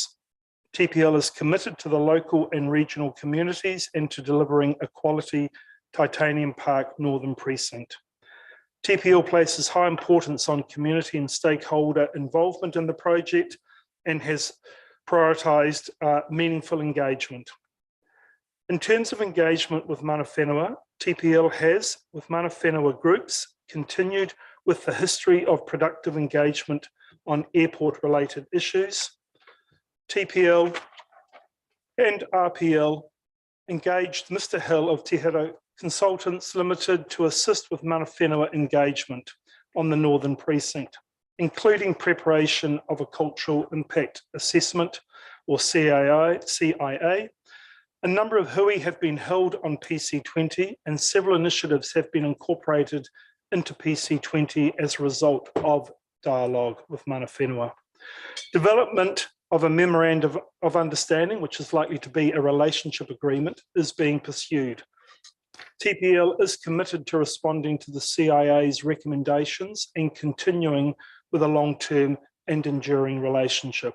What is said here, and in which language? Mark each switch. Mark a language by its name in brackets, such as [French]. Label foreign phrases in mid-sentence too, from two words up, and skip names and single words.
[English] TPL is committed to the local and regional communities and to delivering a quality Titanium Park Northern Precinct. TPL places high importance on community and stakeholder involvement in the project and has prioritised meaningful engagement. In terms of engagement with [Māori] mana whenua, [English] TPL has, with [Māori] mana whenua [English] groups, continued with the history of productive engagement on airport-related issues. TPL and RPL engaged Mr. Hill of Te Hiro Consultants Limited to assist with [Māori] mana whenua [English] engagement on the Northern Precinct, including preparation of a cultural impact assessment or CIA. A number of hui have been held on PC20 and several initiatives have been incorporated into PC20 as a result of dialogue with [Māori] mana whenua. [English] Development of a memorandum of understanding, which is likely to be a relationship agreement, is being pursued. TPL is committed to responding to the CIA's recommendations and continuing with a long-term and enduring relationship.